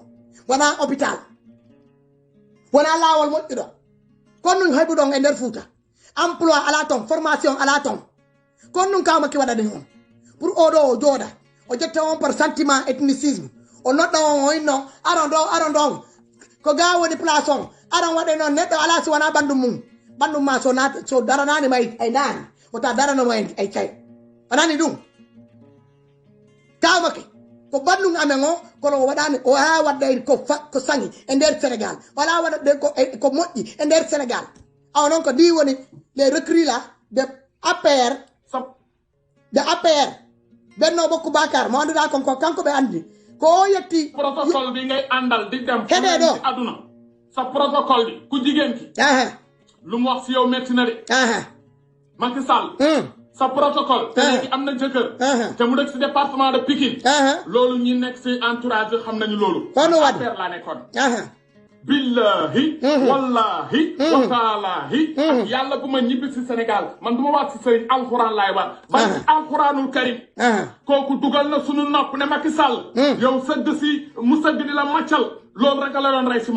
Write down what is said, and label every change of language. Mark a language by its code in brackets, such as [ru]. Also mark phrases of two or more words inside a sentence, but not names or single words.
[ff] wana hôpital wana lawol moƴƴuɗo kono heɓuɗon e nder fuuta emploi ala ton formation ala ton kono kaw makki wadade on pour oɗo o jooɗa o jetta on [fr] par sentiment ethnicisme [ff] o nodda on o inno aron ɗon ko ga woni place on aran waɗe noon neɗɗo ala si wona ɓandum ma so daranani ma ay naani wota daranoma ay cay onani ɗum kawmake ko bandum amen o kono waɗani o ha wadde ko sangi e nder sénégal wala waɗaɗe ko moƴƴi e nder sénégal aw noon ko ɗi woni [fr] les recrues là de [ff] APR Benno Bokk Bakar mo anduɗa kon ko kanko ɓe andi ko yetti [wo] protocole bi ngay andal di dem [ff] heɗe ɗo [wo] aduna sa protocole bi ku jigen ki lu mu wax ci yow metti na de Macky Sall sa protocole te léegi am na jëkkër te mu dëkk ci [fr] département de [wo] Pikine loolu ñi nekk ci entourage xam nañu loolu [ff] kono wadi [wo] affaire la nekkoon [ar] billahi wallahi wa taalahi [wo] ak yàlla bu ma ñibbi ci Sénégal man du ma waat ci sëriñ alxuraan laay wax ba [ar] alxuraanul karim [wo] kooku dugal na sunu nopp ne Macky Sall yow sëgg si mu sëgg di la màccal loolu rek la doon rey si moom